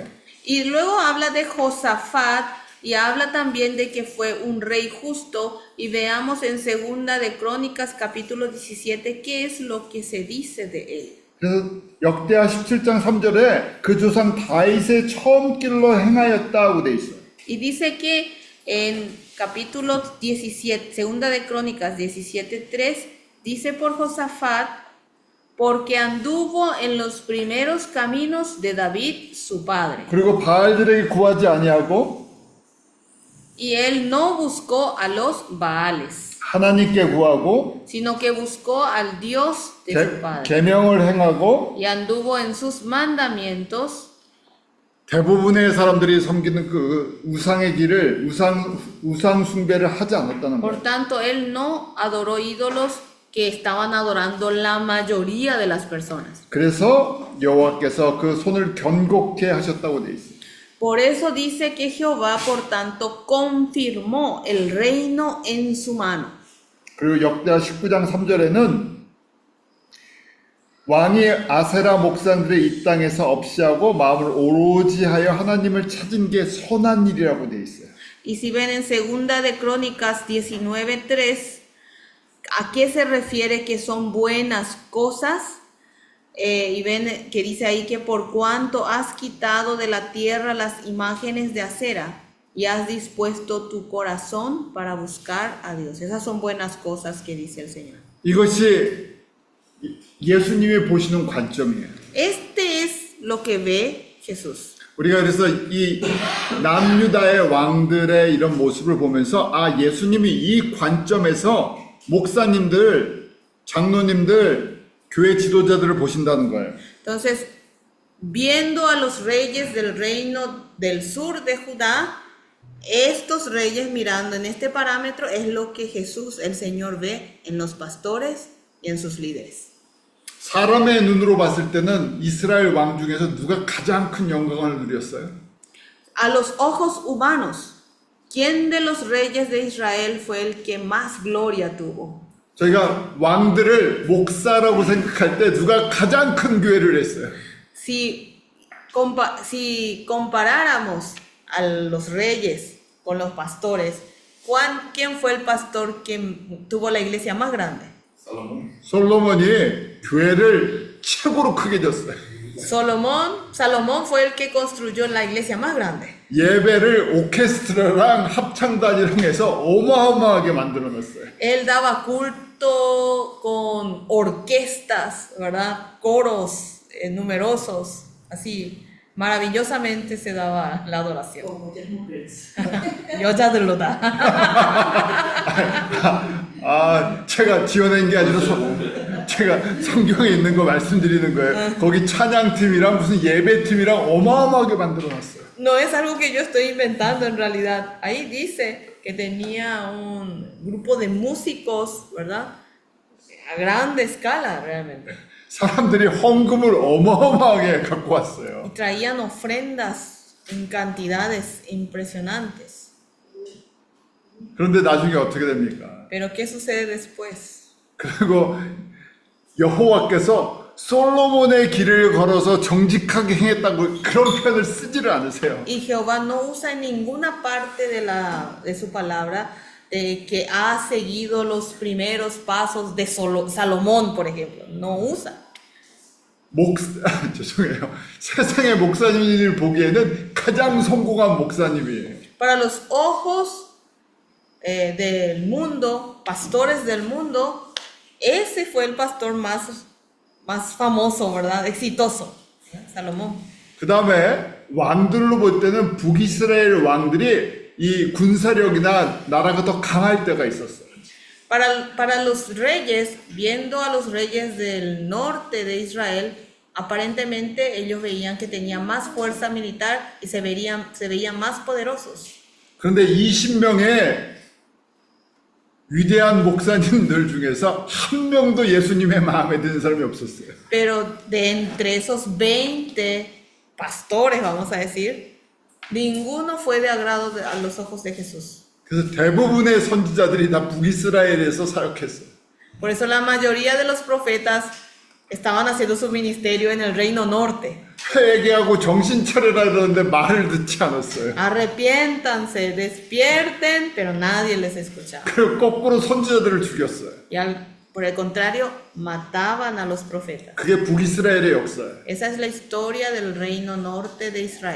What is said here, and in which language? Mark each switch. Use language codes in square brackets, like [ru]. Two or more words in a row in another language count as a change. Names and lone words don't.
[es] Y luego habla de Josafat y habla también de que fue un rey justo, y veamos en Segunda de Crónicas capítulo 17 qué es lo que se dice de él. [ko] 그래서 역대하 17장 3절에 그 조상 다윗의 처음 길로 행하였다고 돼 있어요. [es] Y dice que en capítulo 17, segunda de Crónicas 17:3, dice por Josafat, porque anduvo en los primeros caminos de David su padre. [ko] 그리고 바알들에게 구하지 아니하고 [es] Y él no buscó a los Baales, [ko] 하나님께 구하고 [es] sino que buscó al Dios de su padre. [ko] 계명을 행하고 [es] Y anduvo en sus mandamientos. [ko] 대부분의 사람들이 섬기는 그 우상의 길을 우상 숭배를 하지 않았다는 [es] Por [ko] 거예요. [es] tanto, él no adoró ídolos que estaban adorando la mayoría de las personas. [ko] 그래서 여호와께서 그 손을 견고케 하셨다고 돼 있어요. [es] Por eso dice que Jehová, por tanto, confirmó el reino en su mano. [ko] 그리고 역대하 19장 3절에는 왕이 아세라 목산들의 이 땅에서 없이하고 마음을 오로지 하여 하나님을 찾은 게 선한 일이라고 돼 있어요. [es] Y si ven en segunda de Crónicas 19:3, ¿a qué se refiere que son buenas cosas? Y ven que dice ahí que por cuanto has quitado de la tierra las imágenes de acera y has dispuesto tu corazón para buscar a Dios. Esas son buenas cosas que dice el Señor. [ko] 이것이 예수님이 보시는 관점이에요. [es] Este es lo que ve Jesús. [ko] 우리가 그래서 이 남유다의 왕들의 이런 모습을 보면서 아 예수님이 이 관점에서 목사님들, 장로님들, 교회 지도자들을 보신다는 거예요. [es] Entonces, viendo a los reyes del reino del sur de Judá, estos reyes mirando en este parámetro es lo que Jesús, el Señor, ve en los pastores y en sus líderes. [ko] 사람의 눈으로 봤을 때는 이스라엘 왕 중에서 누가 가장 큰 영광을 누렸어요? [es] A los ojos humanos, ¿quién de los reyes de Israel fue el que más gloria tuvo? [ko] 저희가 왕들을 목사라고 생각할 때 누가 가장 큰 교회를 했어요? [es] Si comparáramos a los reyes con los pastores, ¿quién fue el pastor que tuvo la iglesia más grande? [ko] 살로몬. 솔로몬이 교회를 최고로 크게 졌어요. [es] Salomón fue el que construyó la iglesia más grande. 예배를 오케스트라랑 합창단이랑 해서 어마어마하게 만들어놨어요. Él daba culto con orquestas, ¿verdad? Coros numerosos, así maravillosamente se daba la adoración. Con muchas mujeres. [ko] 여자들로다. 아, 제가 지어낸 게 아니라 제가 성경에 있는 거 말씀드리는 거예요. 거기 찬양팀이랑 무슨 예배팀이랑 어마어마하게 만들어놨어요. [es] No es algo que yo estoy inventando en realidad. Ahí dice que tenía un grupo de músicos, ¿verdad? A grande escala realmente. [ko] 사람들이 헌금을 어마어마하게 갖고 왔어요. [es] Y traían ofrendas en cantidades impresionantes. [ko] 그런데 나중에 어떻게 됩니까? [es] Pero ¿qué sucede después? [ko] 그리고 여호와께서 솔로몬의 길을 걸어서 정직하게 행했다고 그런 표현을 쓰지를 않으세요. [es] Y Jehová no usa en ninguna parte de su palabra de que ha seguido los primeros pasos de Salomón, por ejemplo. No usa. [ko] 죄송해요. 세상의 목사님을 보기에는 가장 성공한 목사님이에요. [es] Para los ojos del mundo, pastores del mundo, ese fue el pastor más famoso, ¿verdad? Exitoso, Salomón. [ko] 그 다음에 왕들로 볼 때는 북이스라엘 왕들이 이 군사력이나 나라가 더 강할 때가 있었어요. [es] Para los reyes, viendo a los reyes del norte de Israel, aparentemente ellos veían que tenían más fuerza militar y se veían más poderosos. [ko] 그런데 20명의 위대한 목사님들 중에서 한 명도 예수님의 마음에 드는 사람이 없었어요. [es] Pero de entre esos 20 pastores, vamos a decir, ninguno fue de agrado a los ojos de Jesús. [ko] 그래서 대부분의 선지자들이 다 북이스라엘에서 사역했어요. [es] Por eso la mayoría de los profetas estaban haciendo su ministerio en el reino norte. [ko] 회개하고 정신 차려라 그러는데 말을 듣지 않았어요. [es] Arrepiéntanse, despierten, pero nadie les escuchaba. [ko] 그리고 거꾸로 선지자들을 죽였어요. [es] Y Por el contrario, mataban a los profetas. [ko] 그게 북이스라엘의 역사예요. [es] Esa es la historia del reino norte de Israel.